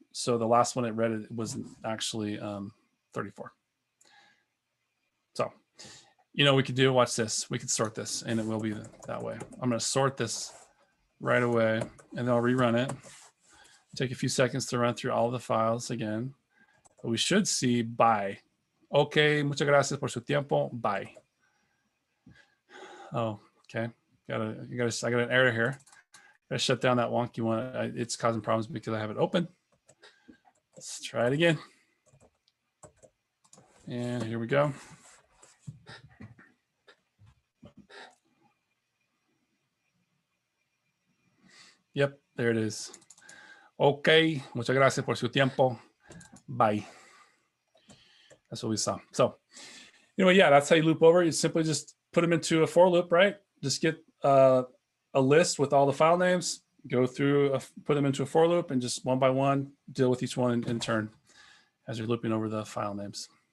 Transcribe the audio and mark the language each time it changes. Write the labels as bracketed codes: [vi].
[en] So the last one it read, it wasn't actually 34. So, you know, we could do, watch this. We could sort this and it will be that way. I'm going to sort this right away and then I'll rerun it. Take a few seconds to run through all the files again. But we should see by. [es] Okay, muchas gracias por su tiempo. [en] Bye. Oh, okay. I got an error here. Gotta shut down that wonky one. It's causing problems because I have it open. Let's try it again. And here we go. Yep, there it is. [es] Okay, muchas gracias por su tiempo. [en] Bye. That's what we saw. So anyway, yeah, that's how you loop over. You simply just put them into a for loop, right? Just get a list with all the file names, go through, put them into a for loop, and just one by one, deal with each one in turn as you're looping over the file names.